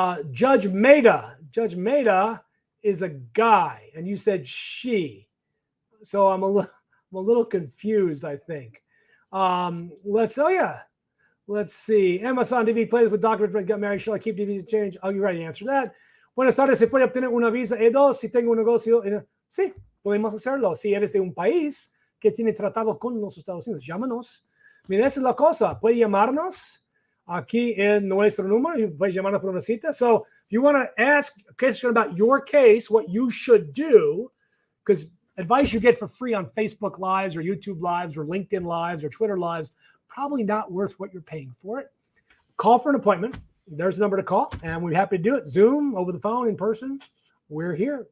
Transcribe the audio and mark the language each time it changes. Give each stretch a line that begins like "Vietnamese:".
English: Judge Maida. Judge Maida is a guy, and you said she. So I'm a little confused, I think. Let's see. Amazon DV plays with documents, got married. Shall I keep DVs change? Oh, you already answered that.
Spanish: Buenas tardes, ¿se puede obtener una visa E2 si tengo un negocio? Sí, podemos hacerlo. Si eres de un país que tiene tratado con los Estados Unidos, llámanos. Mira, esa es la cosa. Puede llamarnos aquí en nuestro número. You puede llamarnos por una cita.
English: So if you want to ask a question about your case, what you should do, because advice you get for free on Facebook Lives or YouTube Lives or LinkedIn Lives or Twitter Lives, probably not worth what you're paying for it. Call for an appointment. There's a number to call, and we're happy to do it. Zoom, over the phone, in person. We're here.